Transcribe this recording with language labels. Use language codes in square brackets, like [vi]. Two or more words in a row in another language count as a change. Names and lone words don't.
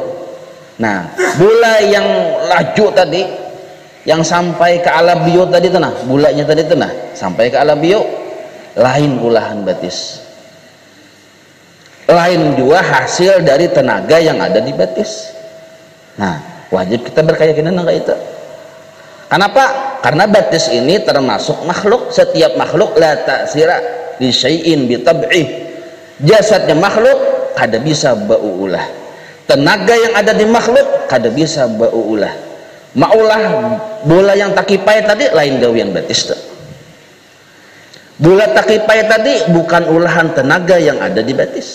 [bjn] Nah, bola yang laju tadi yang sampai ke alabiu tadi tuh nah, bulanya tadi tuh nah sampai ke alabiu lain ulahan batis. Lain juga hasil dari tenaga yang ada di batis. Nah, wajib kita berkeyakinan enggak itu. [id] Kenapa? Karena batis ini termasuk makhluk. Setiap makhluk [ar] لا تأثير لشيء بطبعه. [bjn] Jasadnya makhluk kada bisa baulah. Tenaga yang ada di makhluk kada bisa baulah. Maulah bola yang takipai tadi lain gawian batis tuh. Bola takipai tadi bukan ulahan tenaga yang ada di batis.